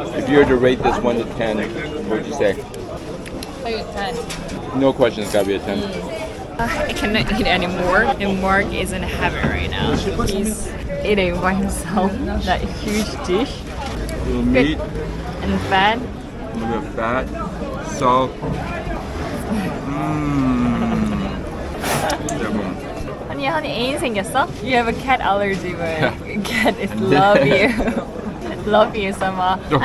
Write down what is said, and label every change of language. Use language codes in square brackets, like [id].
[en] If you were to rate this 1 to 10, what would you say? No question, it's gotta be a 10. I cannot eat anymore. And Mark is in heaven right now. He's eating by himself that huge dish. Little meat, And fat. a little bit of fat, salt. [ko] honey, 애인 생겼어? [en] You have a cat allergy, but cat is love you. Love you so much.